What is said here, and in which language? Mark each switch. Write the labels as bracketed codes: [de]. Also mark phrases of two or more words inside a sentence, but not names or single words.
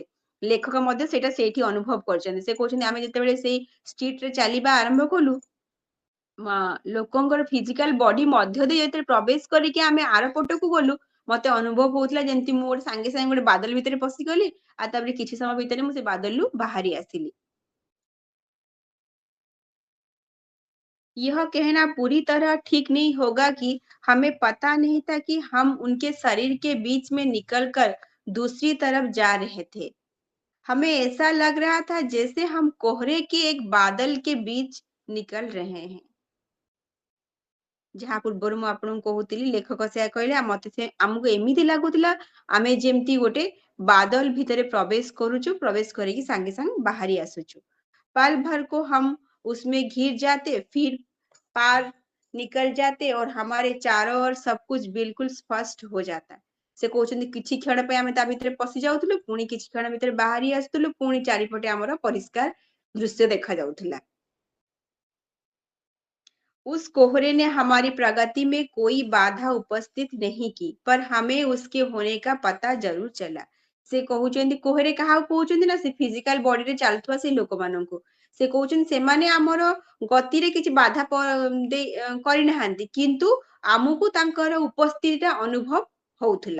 [or] ଲେଖକ ମଧ୍ୟ ସେଇଟା ସେଇଠି ଅନୁଭବ କରିଛନ୍ତି। ସେ କହୁଛନ୍ତି ଆମେ ଯେତେବେଳେ ସେଇ ଷ୍ଟ୍ରିଟ୍ ରେ ଚାଲିବା ଆରମ୍ଭ କଲୁ ଲୋକଙ୍କର [en] physical body [or] ମଧ୍ୟ ଦେଇ ଯେତେବେଳେ ପ୍ରବେଶ କରିକି ଆମେ ଆର ପଟକୁ ଗଲୁ ମତେ ଅନୁଭବ ହଉଥିଲା ଯେମିତି ମୁଁ ଗୋଟେ ସାଙ୍ଗେ ସାଙ୍ଗେ ଗୋଟେ ବାଦଲ ଭିତରେ ପଶିଗଲି ଆଉ ତାପରେ କିଛି ସମୟ ଭିତରେ ମୁଁ ସେ ବାଦଲରୁ ବାହାରି ଆସିଲି। [hi] यह कहना पूरी तरह ठीक नहीं होगा कि हमें पता नहीं था कि हम उनके शरीर के बीच में निकलकर दूसरी तरफ जा रहे थे। हमें ऐसा लग रहा था जैसे हम कोहरे के एक बादल के बीच निकल रहे हैं। [or] ଯାହା ପୂର୍ବରୁ ମୁଁ ଆପଣଙ୍କୁ କହୁଥିଲି ଲେଖକ ସେୟା କହିଲେ ମତେ ସେ ଆମକୁ ଏମିତି ଲାଗୁଥିଲା ଆମେ ଯେମିତି ଗୋଟେ ବାଦଲ ଭିତରେ ପ୍ରବେଶ କରୁଛୁ, ପ୍ରବେଶ କରିକି ସାଙ୍ଗେ ସାଙ୍ଗେ ବାହାରି ଆସୁଛୁ। [hi] पल भर को हम उसमें घिर जाते, फिर पार निकल जाते और हमारे चारों ओर सब कुछ बिल्कुल स्पष्ट हो जाता। [or] ସେ କହୁଛନ୍ତି କିଛି କ୍ଷଣ ପାଇଁ ଆମେ ତା ଭିତରେ ପଶି ଯାଉଥିଲୁ, ପୁଣି କିଛି କ୍ଷଣ ଭିତରେ ବାହାରି ଆସୁଥିଲୁ, ପୁଣି ଚାରିପଟେ ଆମର ପରିଷ୍କାର ଦୃଶ୍ୟ ଦେଖା ଯାଉଥିଲା। [hi] उस कोहरे ने हमारी प्रगति में कोई बाधा उपस्थित नहीं की, पर हमें उसके होने का पता जरूर चला। [or] ସେ କହୁଛନ୍ତି କୋହରେ କାହାକୁ କହୁଛନ୍ତି ନା ସେ [en] physical bodyରେ [or] ଚାଲୁଥିବା ସେ ଲୋକମାନଙ୍କୁ। ସେ କହୁଛନ୍ତି ସେମାନେ ଆମର ଗତିରେ କିଛି ବାଧା କରିନାହାନ୍ତି, କିନ୍ତୁ ଆମକୁ ତାଙ୍କର ଉପସ୍ଥିତିଟା ଅନୁଭବ ହଉଥିଲା।